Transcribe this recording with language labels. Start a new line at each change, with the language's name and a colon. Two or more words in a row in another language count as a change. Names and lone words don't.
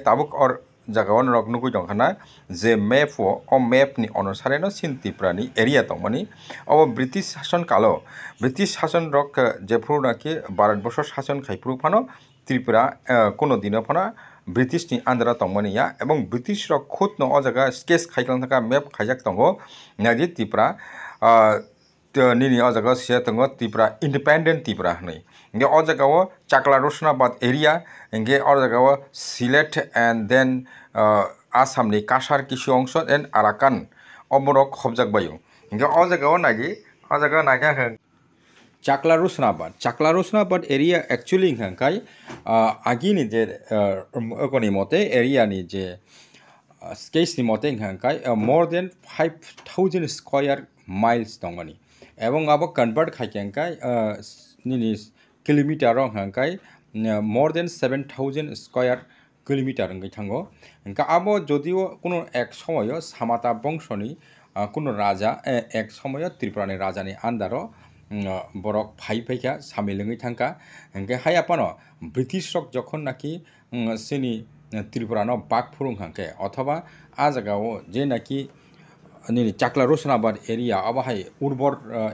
Kok Borok: tabuk or jagawan rok nugui dongkhana je map o map ni onusare no sin Tripurani area tongmani abo British শাসন kalo British শাসন rok jefru naki Bharatbosho শাসন khaipru phano Tripura kono dino phana British ni andhra tongmani ya ebong British rok khud no o jaga sketch khaiklang thaka map khaijak tongo nadi Tripura nini o jaga sia tongo Tripura Independent Tripura hnai nge o jaga o Chakla Rosnabad area nge o jaga o Sylhet
English: and then
Kok Borok: Assam ni Kasar kisu ongsho and Arakan oborok khobjak bayo nge o jaga o nagi o jaga naga Chakla Rosnabad area actually hangkai agini je ekoni mote area ni je sketch ni mote hangkai
English: more than 5000 square miles
Kok Borok: tongani ebong abo convert khaikengkai nini kilometer rong hangkai
English: more than 7000 square kilometer
Kok Borok: ngai thango hangka abo jodio kono ek somoyo Samata bongshoni kono raja ek somoyo Tripurani raja ni andaro borok phaika samilengui thangka hingke hayapano British rok jokhon naki sini Tripura no bakphurung hangke othoba a jagao je naki nini Chakla Rosnabad area abahai urbor